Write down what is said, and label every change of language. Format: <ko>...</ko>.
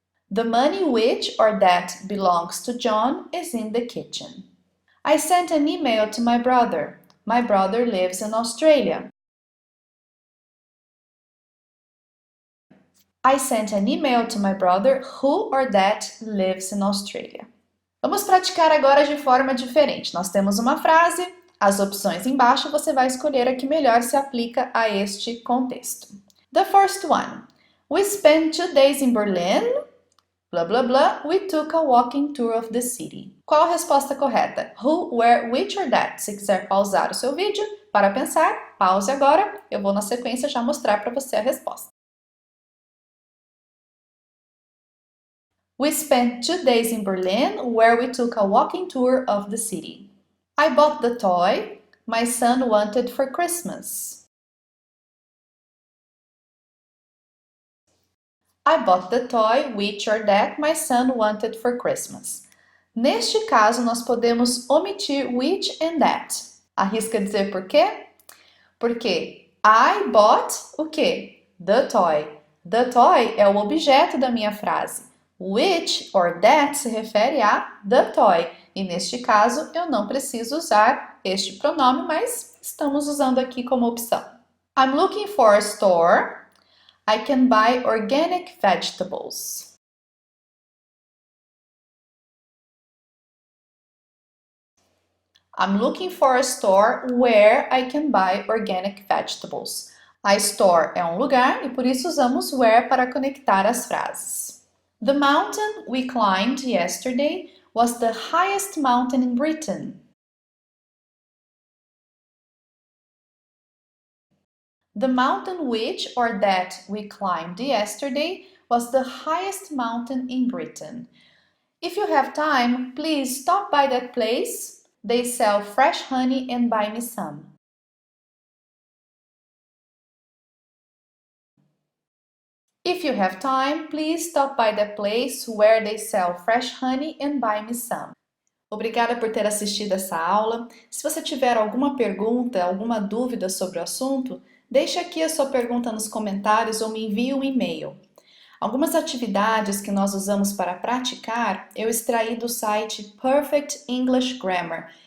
<en>The money which or that belongs to John is in the kitchen. I sent an email to my brother. My brother lives in Australia. I sent an email to my brother who or that lives in Australia.</en> <pt>Vamos praticar agora de forma diferente. Nós temos uma frase, as opções embaixo você vai escolher a que melhor se aplica a este contexto.</pt> <en>The first one. We spent 2 days in Berlin. Blah, blah, blah. We took a walking tour of the city.</en> <pt>Qual a resposta correta? Who, where, which or that? Se quiser pausar o seu vídeo para pensar, pause agora. Eu vou na sequência já mostrar para você a resposta.</pt> <en>We spent 2 days in Berlin, where we took a walking tour of the city. I bought the toy my son wanted for Christmas. I bought the toy which or that my son wanted for Christmas.</en> <pt>Neste caso, nós podemos omitir which and that. Arrisca dizer por quê? Porque</pt> <en>I bought</en> <pt>o quê?</pt> <en>The toy. The toy</en> <pt>é o objeto da minha frase. Which or that se refere a the toy. E neste caso, eu não preciso usar este pronome, mas estamos usando aqui como opção.</pt> <en>I'm looking for a store. I can buy organic vegetables. I'm looking for a store where I can buy organic vegetables.</en> <pt>A store é um lugar e por isso usamos where para conectar as frases.</pt> <en>The mountain we climbed yesterday was the highest mountain in Britain. The mountain which or that we climbed yesterday was the highest mountain in Britain. If you have time, please stop by that place. They sell fresh honey and buy me some. If you have time, please stop by the place where they sell fresh honey and buy me some.</en> <pt>Obrigada por ter assistido essa aula. Se você tiver alguma pergunta, alguma dúvida sobre o assunto, deixe aqui a sua pergunta nos comentários ou me envie um e-mail. Algumas atividades que nós usamos para praticar, eu extraí do site Perfect English Grammar.</pt>